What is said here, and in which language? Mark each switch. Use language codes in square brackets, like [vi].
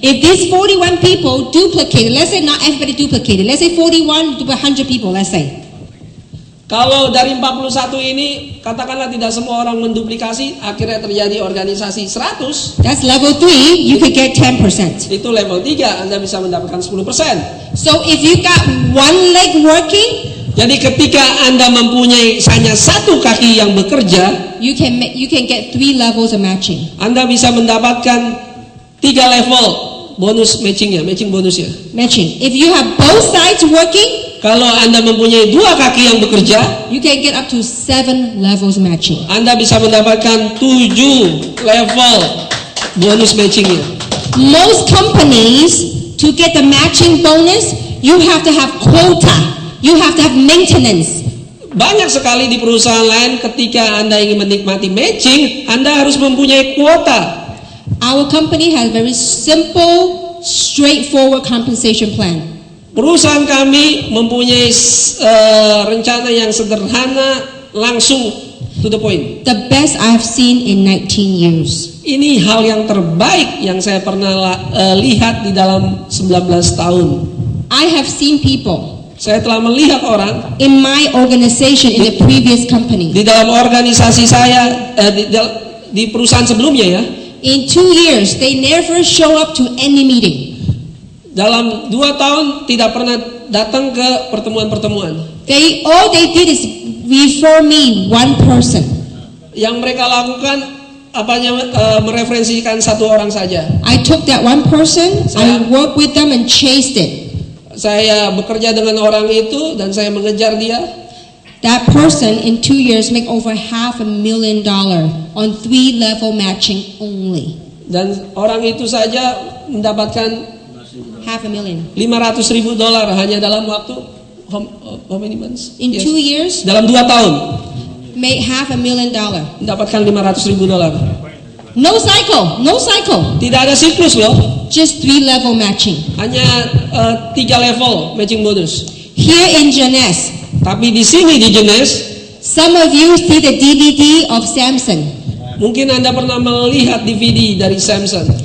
[en] If these 41 people duplicated, let's say not everybody duplicated, let's say 41 to 100 people, let's say. [id] Kalau dari 41 ini, katakanlah tidak semua orang menduplikasi, akhirnya terjadi organisasi 100. [en] That's level 3, you could get 10%. [id] Itu level 3, Anda bisa mendapatkan 10%. [en] So if you got one leg working, [id] Jadi ketika Anda mempunyai hanya satu kaki yang bekerja, [en] you can get 3 levels of matching. [id] Anda bisa mendapatkan 3 level bonus matching bonusnya. [en] Matching. If you have both sides working, [id] Kalau Anda mempunyai 2 kaki yang bekerja, [en] you can get up to 7 levels matching. [id] Anda bisa mendapatkan 7 level bonus matchingnya. [en] Most companies, to get the matching bonus, you have to have quota. You have to have maintenance. [id] Banyak sekali di perusahaan lain ketika Anda ingin menikmati matching, Anda harus mempunyai kuota. [en] Our company has a very simple, straightforward compensation plan. [id] Perusahaan kami mempunyai rencana yang sederhana, langsung [en] to the point. The best I've seen in 19 years. [id] Ini hal yang terbaik yang saya pernah lihat di dalam 19 tahun. [en] I have seen people [id] Saya telah melihat orang [en] in my organization in the previous company. [id] di dalam organisasi saya, di perusahaan sebelumnya ya. [en] In 2 years, they never show up to any meeting. [id] Dalam 2 tahun tidak pernah datang ke pertemuan-pertemuan. [en] All they did is refer me one person. [id] Yang mereka lakukan mereferensikan satu orang saja. [en] I took that one person, I worked with them and chased it. [id] Saya bekerja dengan orang itu dan saya mengejar dia. [en] That person in 2 years make over $500,000 on 3-level matching only. [id] Dan orang itu saja mendapatkan $500,000 $500,000 hanya dalam waktu [en] how many months? in 2 years. [id] Dalam 2 tahun [en] Make $500,000. [id] mendapatkan $500,000. [en] No cycle. [id] Tidak ada siklus loh. [en] Just 3-level matching. [id] Hanya 3 level matching bonus. [en] Here in Jeunesse, [id] Tapi di sini di Jeunesse, [en] some of you see the DVD of Samson. [id] mungkin Anda pernah melihat DVD dari Samson.